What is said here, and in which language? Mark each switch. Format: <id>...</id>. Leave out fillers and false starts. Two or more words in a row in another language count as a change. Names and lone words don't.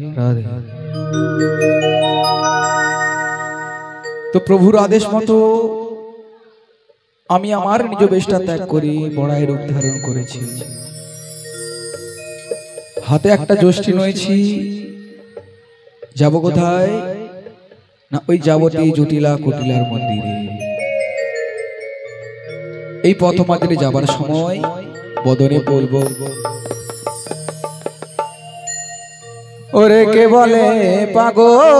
<bn>রাধে। তো প্রভুর আদেশ মতো আমি আমার নিজ বেশটা ত্যাগ করি বড়াই রূপ ধারণ করেছি। हाथे একটা যষ্টি নয়েছি, যাব কোথায় না ওই যাবতী জটিলা কুটিলার মন্দিরে। এই পথ মাঝে যাবার সময় বদনে বলবো, ওরে কে বলে পাগল</bn>